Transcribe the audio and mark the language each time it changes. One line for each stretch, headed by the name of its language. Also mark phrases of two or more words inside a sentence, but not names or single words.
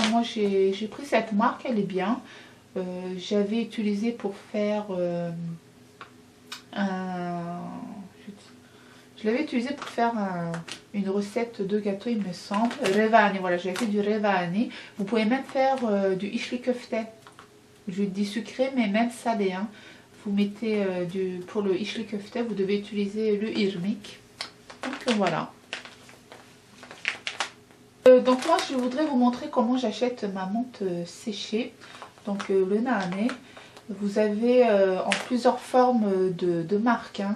French: Moi j'ai pris cette marque, elle est bien. J'avais utilisé pour faire je l'avais utilisé pour faire une recette de gâteau, il me semble. Revani, voilà, j'avais fait du revani. Vous pouvez même faire du
Turkish: içli köfte.
French: Je dis sucré, mais même salé. Hein. Vous mettez pour le
Turkish: içli köfte,
French: vous devez utiliser le irmik. Donc voilà. Donc moi, je voudrais vous montrer comment j'achète ma menthe séchée. Donc le nane. Vous avez en plusieurs formes de marques. Hein.